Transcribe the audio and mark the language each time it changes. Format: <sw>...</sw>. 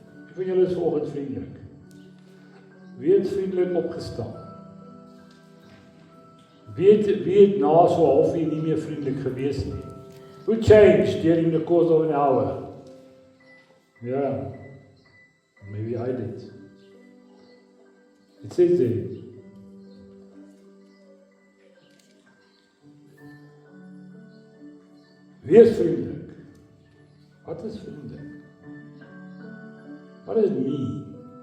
<af>Wie van julle is vanoggend vriendelik? Wie het vriendelik opgestaan? Wie het na so 'n halfuur nie meer vriendelik gewees nie?</af> <en>Who changed during the course of an hour? Yeah, maybe I did. It says there,</en> <af>wees vriendelik. Wat is vriendelik?</af> <en>What does it mean?</en>